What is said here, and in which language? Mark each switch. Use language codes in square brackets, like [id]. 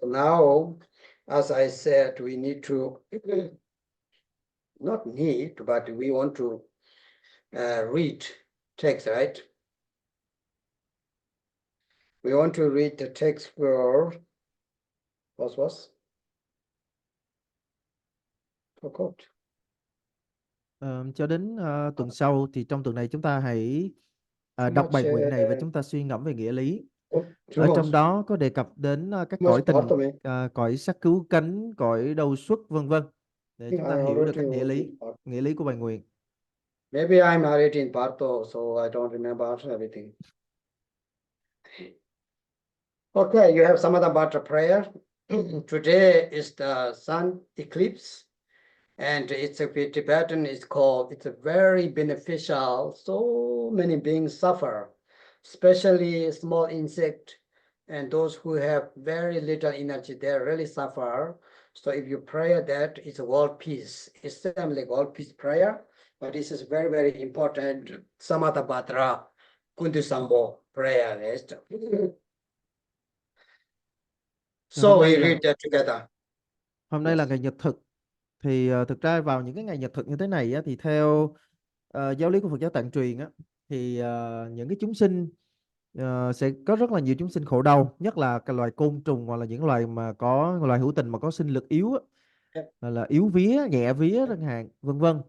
[en] Now, as I said, we need to, not need, but we want to read text, right? We want to read the text for, what was? Forgot. [vi] Cho đến tuần sau thì trong tuần này chúng ta hãy đọc bài nguyện này và chúng ta suy ngẫm về nghĩa lý. Ở trong đó có đề cập đến các cõi tình, cõi sắc cứu cánh, cõi đầu xuất vân vân, để chúng ta hiểu được các nghĩa lý của bài nguyện. [en] Maybe I'm already in Bardo, so I don't remember everything. Okay, you have some other about prayer. Today is the sun eclipse, and it's a Tibetan is called, it's a very beneficial. So many beings suffer, especially small insect and those who have very little energy, they really suffer. So if you pray that, it's a world peace. It's same like world peace prayer, but this is very, very important. Samatha Bhadra Kundisambo prayer list. So we read that together. [vi] Hôm nay là ngày nhật thực. Thì thực ra vào những cái ngày nhật thực như thế này á, thì theo giáo lý của Phật giáo Tạng truyền á, thì những cái chúng sinh sẽ có rất là nhiều chúng sinh khổ đau, nhất là cái loài côn trùng hoặc là những loài mà có loài hữu tình mà có sinh lực yếu á, là yếu vía, nhẹ vía chẳng hạn, vân vân.